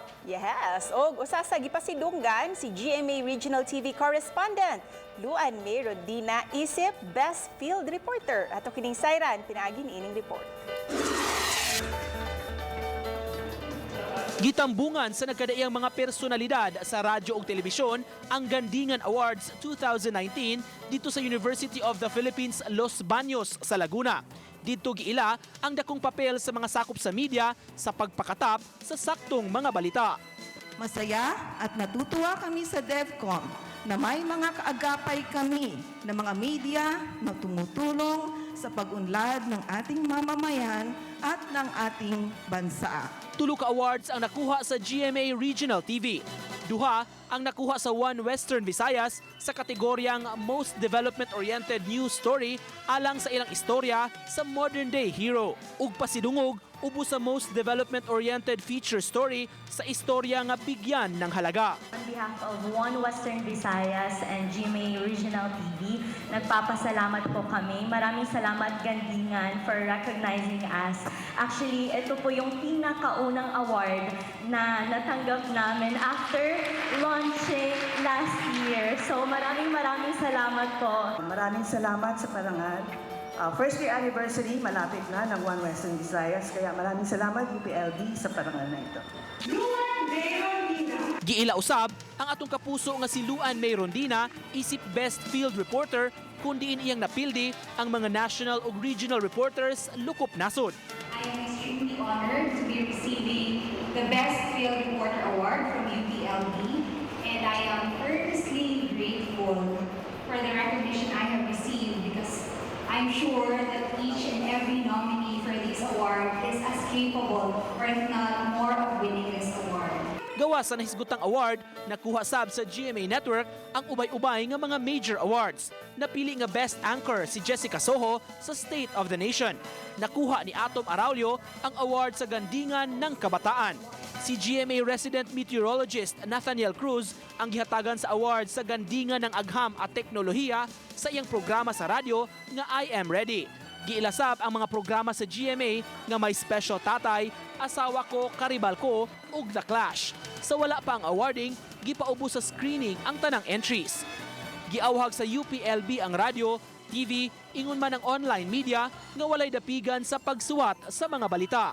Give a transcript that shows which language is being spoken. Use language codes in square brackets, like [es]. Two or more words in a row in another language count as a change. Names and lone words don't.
[ceb] Yes, og usa sa gipasidunggan si GMA Regional TV correspondent Luan May Rodina isip Best Field Reporter. Ato kining sayran pinaagi niining report. Gitambungan sa nagkadaiyang mga personalidad sa radyo ug telebisyon ang Gandingan Awards 2019 dito sa University of the Philippines, Los Baños sa Laguna. Dito giila ang dakong papel sa mga sakop sa media sa pagpakatap sa saktong mga balita. [tl] Masaya at natutuwa kami sa DevCom na may mga kaagapay kami na mga media na tumutulong sa pag-unlad ng ating mamamayan at ng ating bansa. [ceb] Tulo ka awards ang nakuha sa GMA Regional TV. Duha ang nakuha sa One Western Visayas sa kategoryang Most Development-Oriented News Story alang sa ilang istorya sa Modern Day Hero. Ug pasidungog ubo sa Most Development-Oriented Feature Story sa istorya nga bigyan ng halaga. [en] On behalf of One Western Visayas and GMA Regional TV, [tl] nagpapasalamat po kami. Maraming salamat [en] Gandingan for recognizing us. [tl] Actually, ito po yung pinakaunang award na natanggap namin [en] after launching last year. [tl] So maraming salamat po. Maraming salamat sa parangal. [en] First year anniversary, [tl] malapit na ng One Western Visayas. Kaya maraming salamat UPLB sa parangal na ito. [ceb] Giila usab ang atong kapuso nga si Luan May Rondina isip Best Field Reporter kundiin iyang napildi ang mga national ug [en] regional reporters [ceb] lukop nasod. [en] I am extremely honored to be receiving the Best Field Reporter Award from UPLB, and I am earnestly grateful for the recognition I have received because I'm sure that each and every nominee for this award is as capable, or if not more, of winning this award. [ceb] Gawa sa nahisgutang award, nakuha sab sa GMA Network ang ubay-ubay nga mga [en] major awards. [ceb] Napili nga Best Anchor si Jessica Soho sa State of the Nation. Nakuha ni Atom Araulio ang award sa Gandingan ng Kabataan. Si GMA resident meteorologist Nathaniel Cruz ang gihatagan sa award sa Gandingan ng Agham at Teknolohiya sa iyang programa sa radyo nga I Am Ready. Giilasab ang mga programa sa GMA nga may Special Tatay, Asawa Ko, Karibal Ko ug The Clash. Sa wala pa ang awarding, gipaubos sa screening ang tanang entries. Giawhag sa UPLB ang radyo, TV, ingon man ang online media nga walay dapigan sa pagsuwat sa mga balita.